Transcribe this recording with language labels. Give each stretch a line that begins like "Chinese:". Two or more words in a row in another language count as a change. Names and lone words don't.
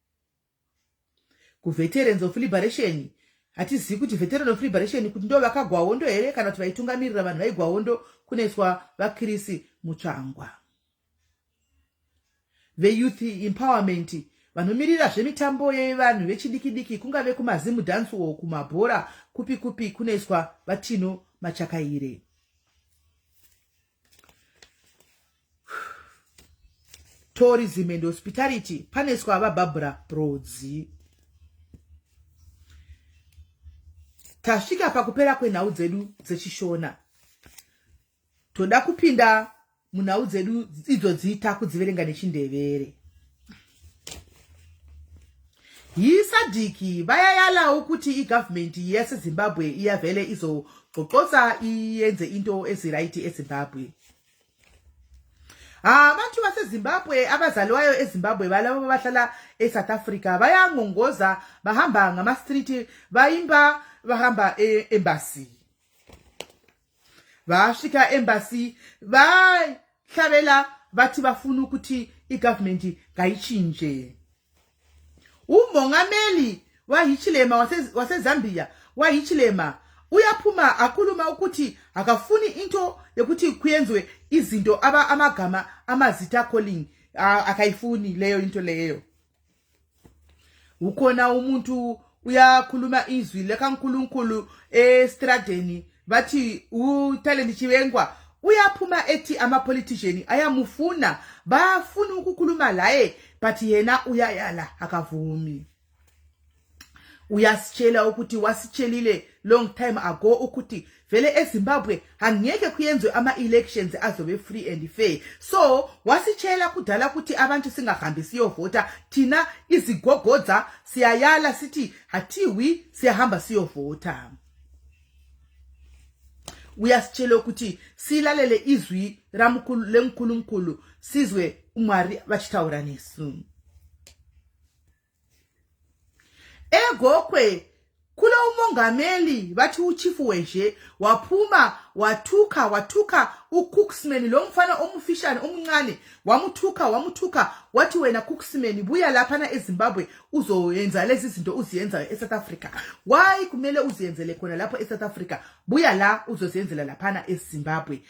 Shona: Veterans of Liberation hatizivi kuti Veterans of Liberation kuti ndo vakagwa hondo here kana kuti vaitungamirira vanhu vaigwa hondo kunoiswa vaChris Mutsvangwa. Youth Empowerment vanomirira zvemitambo yevanhu vechidiki kungave kumazimu dance hall kumabhora kupi kunoiswa vaTino Machakaire. Tourism and Hospitality panoiswa vaBarbara Brodzi. Tasvika pakupera kwenhau dzedu dzechishona. Toda kupinda munhau dzedu idzodzi takudziverenga nechiNdevere.
North Ndebele: Sadiki vayayalawo kuti igovernment yeZimbabwe iyavhele izoqoqosa iyenze into eziraiti eZimbabwe. Abantu baseZimbabwe abazaliwayo eZimbabwe balabo bahlala eSouth Africa bayangongoza bahamba ngama-street bayimba bahamba embassy. Vasvika embassy vahlabela bathi bafuna ukuthi igovernment ngayichinje. Umongameli waHichilema waseZambia waHichilema uyaphuma akhuluma ukuthi akafuni into yokuthi kuyenzwe izinto amagama amazita calling akayifuni leyo into leyo. Ukhona umuntu uyakhuluma izwi lekaNkulunkulu estradeni bathi uTalent Chivengwa uyaphuma ethi ama-politician ayamufuna bafuna ukukhuluma laye but yena uyayala akavumi. Uyasitshela ukuthi wasitshelile
English: long time ago
North Ndebele: ukuthi vele eZimbabwe angeke kuyenzwe ama-elections azobe
English: free and fair.
North Ndebele: So wasitshela kudala ukuthi abantu singahambi siyovota, thina izigogodza siyayala sithi hathiwi siyahamba siyovota. Uyasitshela ukuthi silalele izwi leNkulunkulu sizwe uMari
Shona: vachitaura nesu.
North Ndebele: Egokwe kulo umongameli bathi uchifu weje waphuma wathuka uCooksman lo mfana omufishane omncane wamuthuka wathi wena Cooksman buya lapha na eZimbabwe uzoyenza lezi zinto uziyenza eSouth Africa. Why kumele uziyenzele khona lapho eSouth Africa? Buya la uzoziyenzela lapha na eZimbabwe.